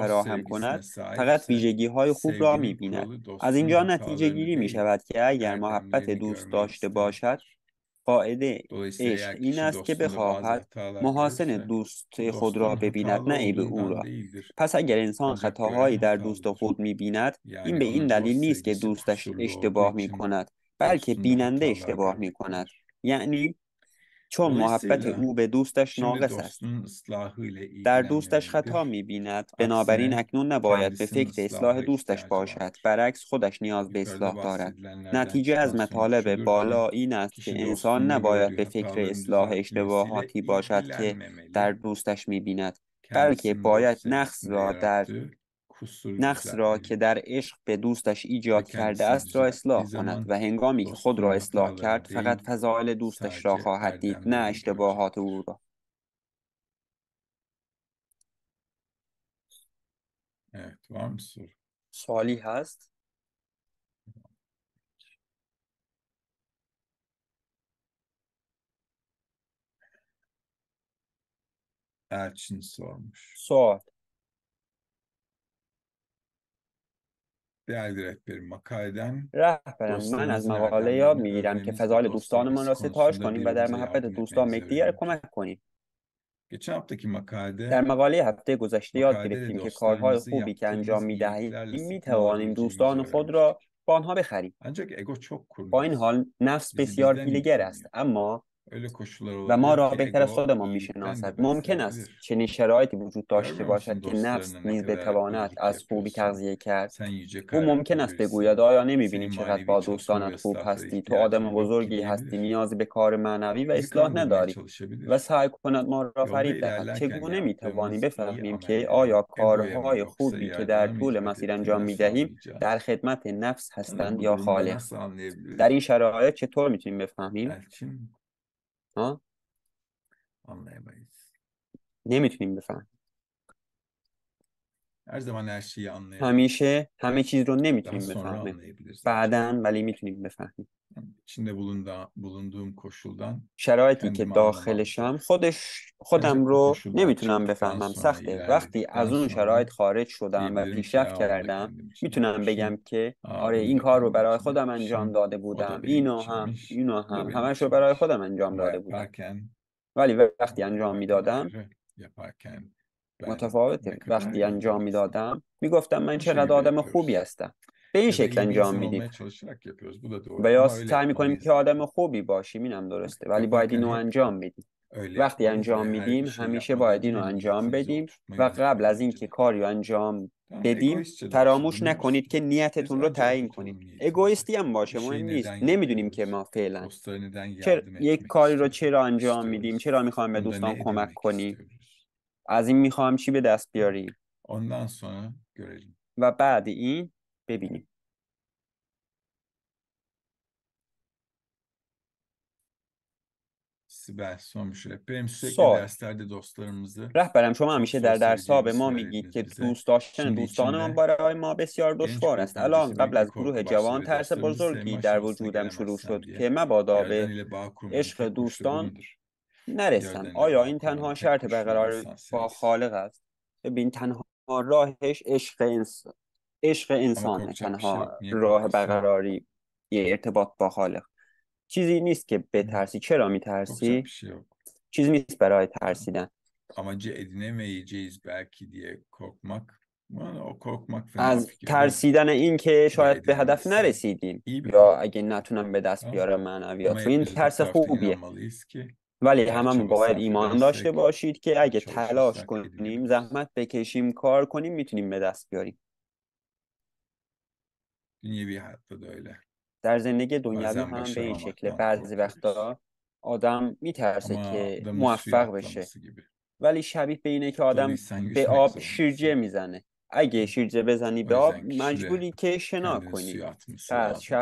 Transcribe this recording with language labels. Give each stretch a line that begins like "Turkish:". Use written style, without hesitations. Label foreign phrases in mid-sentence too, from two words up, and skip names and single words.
Turkish: kişi dost
Persian: فراهم
Turkish: sevgisine
Persian: کند، فقط
Turkish: sahipse
Persian: ویژگی های خوب را می
Turkish: sevginin
Persian: بیند.
Turkish: kuralı
Persian: از
Turkish: dostunun
Persian: اینجا نتیجه
Turkish: hatalarını
Persian: گیری می
Turkish: değil,
Persian: شود که اگر محبت
Turkish: erdemlerini
Persian: دوست
Turkish: görmeyi
Persian: داشته باشد،
Turkish: istemelidir.
Persian: قاعده
Turkish: Dolayısıyla
Persian: عشق
Turkish: eğer
Persian: این
Turkish: kişi
Persian: است که
Turkish: dostunda bazı
Persian: بخواهد
Turkish: hatalar
Persian: محاسن
Turkish: görürse bu
Persian: دوست خود را
Turkish: dostun
Persian: ببیند،
Turkish: hatalı
Persian: نه عیب او
Turkish: olduğundan
Persian: را.
Turkish: değildir.
Persian: پس اگر انسان
Turkish: Ancak gören
Persian: خطاهایی در دوست
Turkish: hatalıdır.
Persian: خود می بیند، این
Turkish: Yani
Persian: به این
Turkish: onun
Persian: دلیل
Turkish: dost
Persian: نیست که
Turkish: sevgisi
Persian: دوستش
Turkish: kusurlu olduğu
Persian: اشتباه می
Turkish: için
Persian: کند، بلکه
Turkish: dostunda
Persian: بیننده
Turkish: hatalar
Persian: اشتباه می کند.
Turkish: görmektedir.
Persian: یعنی چون محبت
Turkish: Dolayısıyla
Persian: او به دوستش
Turkish: şimdi
Persian: ناقص است.
Turkish: dostunun ıslahı ile
Persian: در دوستش خطا
Turkish: ilgilenmemelidir.
Persian: می‌بیند، بنابراین
Turkish: Aksine
Persian: اکنون نباید به
Turkish: kendisinin
Persian: فکر اصلاح
Turkish: ıslaha
Persian: دوستش
Turkish: ihtiyacı
Persian: باشد.
Turkish: vardır.
Persian: برعکس خودش نیاز به
Turkish: Yukarıda
Persian: اصلاح دارد.
Turkish: bahsedilenlerden
Persian: نتیجه از
Turkish: çıkan sonuç
Persian: مطالب
Turkish: şudur ki,
Persian: بالا این است که
Turkish: kişi
Persian: انسان
Turkish: dostunda
Persian: نباید
Turkish: gördüğü
Persian: به فکر
Turkish: hataların
Persian: اصلاح
Turkish: düzeltilmesiyle
Persian: اشتباهاتی باشد که در
Turkish: ilgilenmemeli,
Persian: دوستش می‌بیند، بلکه
Turkish: kendisinin
Persian: باید
Turkish: dost sevgisinde yarattığı kusuru
Persian: نقص را که در
Turkish: düzeltmelidir.
Persian: عشق به دوستش
Turkish: Ve
Persian: ایجاد کرده
Turkish: kendisini
Persian: است را
Turkish: düzelttiği
Persian: اصلاح کند
Turkish: zaman
Persian: و هنگامی که خود را
Turkish: dostunun
Persian: اصلاح کرد
Turkish: hatalarını
Persian: فقط
Turkish: değil,
Persian: فضایل دوستش را
Turkish: sadece
Persian: خواهد دید، نه
Turkish: erdemlerini
Persian: اشتباهات او
Turkish: görecektir.
Persian: را.
Turkish: Evet, var mı soru?
Persian: سوالی هست؟
Turkish: Elçin sormuş.
Persian: سوال.
Turkish: Değerli rehberim, makaleden
Persian: رهبرم، من از
Turkish: dostlarınızın
Persian: مقاله یاد
Turkish: erdemlerini
Persian: میگیرم که
Turkish: öğrenmeniz ve
Persian: فضایل
Turkish: dost
Persian: دوستانمان
Turkish: sevgisi
Persian: را ستایش
Turkish: konusunda
Persian: کنیم و در
Turkish: birbirinize
Persian: محبت
Turkish: yardım
Persian: دوستان به
Turkish: etmenizi
Persian: یکدیگر
Turkish: öğrendim.
Persian: کمک کنیم.
Turkish: Geçen haftaki
Persian: در
Turkish: makalede
Persian: مقاله هفته گذشته یاد
Turkish: makalede de
Persian: گرفتیم که کارهای
Turkish: dostlarınızın
Persian: خوبی که انجام
Turkish: yaptığınız
Persian: می‌دهیم
Turkish: iyiliklerle satın
Persian: می‌توانیم
Turkish: alabileceğinizi
Persian: دوستان خود را
Turkish: öğrenmiştik.
Persian: با آنها بخریم.
Turkish: Ancak ego çok
Persian: با این
Turkish: kurnaz.
Persian: حال نفس
Turkish: Bizi
Persian: بسیار
Turkish: bizden iyi
Persian: حیله‌گر است،
Turkish: tanıyor.
Persian: اما
Turkish: Öyle koşullar
Persian: و ما
Turkish: olabilir
Persian: را
Turkish: ki
Persian: بهتر از
Turkish: ego
Persian: خودمان
Turkish: iyilikten
Persian: میشناسد.
Turkish: de
Persian: ممکن است
Turkish: beslenebilir.
Persian: چنین شرایطی وجود داشته
Turkish: Görmüyor
Persian: باشد
Turkish: musun
Persian: که نفس
Turkish: dostlarına ne
Persian: نیز
Turkish: kadar
Persian: بتواند
Turkish: iyilik
Persian: از خوبی
Turkish: yapıyorsun?
Persian: تغذیه کرد.
Turkish: Sen yüce
Persian: او ممکن
Turkish: karakterli
Persian: است بگوید
Turkish: birisin.
Persian: آیا نمی‌بینی
Turkish: Senin
Persian: چقدر
Turkish: manevi
Persian: با
Turkish: çalışma ve
Persian: دوستانت خوب
Turkish: ıslahlara
Persian: هستی؟ تو
Turkish: ihtiyacın
Persian: آدم
Turkish: yok ki
Persian: بزرگی هستی،
Turkish: diyebilir.
Persian: نیازی به کار معنوی و
Turkish: Bizi
Persian: اصلاح
Turkish: kandırmaya
Persian: نداری و
Turkish: çalışabilir.
Persian: سعی کند ما را
Turkish: Yolda
Persian: فریب دهد.
Turkish: ilerlerken
Persian: چگونه می‌توانیم
Turkish: yaptığımız iyi
Persian: بفهمیم که
Turkish: amelleri
Persian: آیا
Turkish: egoya mı
Persian: کارهای
Turkish: yoksa
Persian: خوبی که در
Turkish: Yaradan'a mı
Persian: طول
Turkish: hizmet
Persian: مسیر انجام
Turkish: ettiğinden
Persian: می‌دهیم در
Turkish: sorgulayacağız.
Persian: خدمت نفس
Turkish: Sanırım
Persian: هستند
Turkish: bu
Persian: یا
Turkish: durumda
Persian: خالق؟
Turkish: nasıl
Persian: در این
Turkish: anlayabiliriz?
Persian: شرایط چطور می‌تونیم بفهمیم؟
Turkish: Elçin
Persian: ها؟
Turkish: anlayamayız.
Persian: نمی‌تونیم بفهمیم.
Turkish: Her zaman her şeyi anlayamayız.
Persian: همیشه همه چیز رو
Turkish: Daha
Persian: نمیتونیم
Turkish: sonra
Persian: بفهمیم.
Turkish: anlayabiliriz ancak.
Persian: بعداً ولی میتونیم بفهمیم.
Turkish: İçinde bulunduğum koşuldan
Persian: شرایطی که
Turkish: kendimi anlamam zor.
Persian: داخلشم خودم
Turkish: Ancak bu
Persian: رو
Turkish: koşuldan
Persian: نمیتونم
Turkish: çıktıktan
Persian: بفهمم،
Turkish: sonra,
Persian: سخته. وقتی از
Turkish: ilerledikten
Persian: اون شرایط
Turkish: sonra
Persian: خارج شدم و
Turkish: diyebilirim ki
Persian: پیشرفت
Turkish: ya onu da
Persian: کردم
Turkish: kendim için
Persian: میتونم بگم
Turkish: yapmışım.
Persian: که Aa آره
Turkish: bunu
Persian: این
Turkish: da
Persian: کار رو
Turkish: kendim
Persian: برای
Turkish: için
Persian: خودم انجام
Turkish: yapmışım.
Persian: داده
Turkish: O da
Persian: بودم،
Turkish: benim
Persian: اینو
Turkish: içinmiş. Bu da
Persian: هم
Turkish: benim
Persian: همش رو برای
Turkish: içinmiş.
Persian: خودم انجام
Turkish: Ama
Persian: داده بودم.
Turkish: yaparken
Persian: ولی وقتی انجام میدادم
Turkish: ayrı, yaparken ben
Persian: متفاوته.
Turkish: ne kadar
Persian: وقتی
Turkish: iyi
Persian: انجام
Turkish: bir insanım.
Persian: میدادم میگفتم من
Turkish: Bu
Persian: چقدر
Turkish: şekilde
Persian: آدم خوبی
Turkish: yapıyoruz.
Persian: هستم. به این
Turkish: Ya da
Persian: شکل
Turkish: iyi bir
Persian: انجام
Turkish: insan
Persian: میدیم
Turkish: olmaya çalışarak yapıyoruz. Bu da
Persian: و
Turkish: doğru.
Persian: یا
Turkish: Ama öyle
Persian: سعی میکنیم
Turkish: yapmalıyız
Persian: که آدم
Turkish: zaten.
Persian: خوبی باشیم، اینم درسته، ولی باید
Turkish: Yaparken
Persian: اینو
Turkish: hep
Persian: انجام بدیم.
Turkish: öyle
Persian: وقتی
Turkish: yapmalıyız
Persian: انجام
Turkish: ve her bir
Persian: میدیم
Turkish: şey
Persian: همیشه
Turkish: yapmadan
Persian: باید
Turkish: önce
Persian: اینو انجام
Turkish: niyetinizi
Persian: بدیم
Turkish: oturtmayı
Persian: و قبل
Turkish: unutmayın
Persian: از اینکه
Turkish: önceden.
Persian: کاری رو انجام
Turkish: Tamam,
Persian: بدیم
Turkish: egoistçe de olsa
Persian: فراموش
Turkish: dinliyorsun.
Persian: نکنید که
Turkish: Biz
Persian: نیتتون رو
Turkish: önce
Persian: تعیین کنید.
Turkish: oturtalım niyetimizi.
Persian: اگویستی هم
Turkish: Bir
Persian: باشه مهم
Turkish: şeyi
Persian: نیست،
Turkish: neden
Persian: نمیدونیم که
Turkish: yapıyoruz?
Persian: ما فعلا
Turkish: Dostlara neden
Persian: چرا
Turkish: yardım
Persian: یک
Turkish: etmek
Persian: کاری رو چرا انجام میدیم،
Turkish: istiyoruz?
Persian: چرا میخوایم به
Turkish: Bunda
Persian: دوستان
Turkish: ne
Persian: کمک
Turkish: edinmek
Persian: کنیم،
Turkish: istiyoruz?
Persian: از این میخوام چی به دست بیاریم
Turkish: Ondan sonra görelim.
Persian: و بعد این ببینیم.
Turkish: Sibel sormuş. Benim sürekli
Persian: سوال.
Turkish: derslerde dostlarımızı
Persian: رهبرم، شما
Turkish: çok
Persian: همیشه
Turkish: zor
Persian: در درس‌ها به
Turkish: seveceğimizi
Persian: ما میگید
Turkish: söylediniz
Persian: که
Turkish: bize.
Persian: دوست داشتن
Turkish: Şimdi
Persian: دوستانمان
Turkish: içimde
Persian: برای ما بسیار
Turkish: genç
Persian: دشوار
Turkish: grup
Persian: است. الان
Turkish: öncesi
Persian: قبل
Turkish: büyük bir
Persian: از
Turkish: korku
Persian: گروه
Turkish: başlıyor
Persian: جوان
Turkish: ve
Persian: ترس
Turkish: dostlarımızı sevme
Persian: بزرگی در
Turkish: aşamasına
Persian: وجودم شروع
Turkish: gelemezsem
Persian: شد
Turkish: diye.
Persian: که مبادا
Turkish: Yaradan
Persian: به
Turkish: ile bağ kurmanın
Persian: عشق
Turkish: tek koşulu bu
Persian: دوستان
Turkish: mudur?
Persian: نرسم.
Turkish: Yaradan ile
Persian: آیا
Turkish: bağ
Persian: این
Turkish: kurmanın
Persian: تنها
Turkish: tek
Persian: شرط
Turkish: koşulu
Persian: برقراری
Turkish: insan
Persian: با
Turkish: sevgisi.
Persian: خالق است؟ ببین تنها راهش عشق
Turkish: Ama
Persian: انسانه،
Turkish: korkacak bir şey
Persian: تنها
Turkish: yok. Niye
Persian: راه
Turkish: korkuyorsun?
Persian: برقراری یه ارتباط با خالق. چیزی نیست که Hı. بترسی. چرا
Turkish: Korkacak
Persian: میترسی؟
Turkish: bir şey yok.
Persian: چیزی نیست برای
Turkish: Tamam.
Persian: ترسیدن.
Turkish: Amacı edinemeyeceğiz belki diye korkmak. Bana o korkmak fena
Persian: از
Turkish: fikir değil.
Persian: ترسیدن این که
Turkish: Ya da
Persian: شاید به هدف
Turkish: edinemezsem
Persian: نرسیدیم
Turkish: iyi bir
Persian: یا
Turkish: korku.
Persian: اگه نتونم به دست
Turkish: Tamam.
Persian: بیارم
Turkish: Ama
Persian: معنویات رو، این
Turkish: hepimiz öteki
Persian: ترس
Turkish: taraftan
Persian: خوبیه.
Turkish: inanmalıyız ki
Persian: ولی
Turkish: eğer
Persian: هممون
Turkish: çaba
Persian: باید
Turkish: sarf
Persian: ایمان داشته
Turkish: edersek
Persian: باشید که
Turkish: ve
Persian: اگه تلاش
Turkish: çalışırsak
Persian: کنیم،
Turkish: edinebiliriz.
Persian: زحمت بکشیم، کار کنیم، میتونیم به دست بیاریم.
Turkish: Dünyevi hayatta da öyle.
Persian: در زندگی دنیوی
Turkish: Bazen
Persian: هم به این شکله.
Turkish: başaramamaktan
Persian: بعضی
Turkish: korkuyoruz.
Persian: وقتا آدم میترسه
Turkish: Ama
Persian: که
Turkish: adamın suya
Persian: موفق بشه،
Turkish: atlaması gibi.
Persian: ولی شبیه به اینه که آدم
Turkish: Tutalıysan
Persian: به
Turkish: yüzmek
Persian: آب شیرجه
Turkish: zorundasın.
Persian: میزنه. اگه شیرجه بزنی
Turkish: O
Persian: به آب
Turkish: yüzden kişi de
Persian: مجبوری که شنا
Turkish: kendini
Persian: کنی.
Turkish: suya atması
Persian: پس
Turkish: lazım.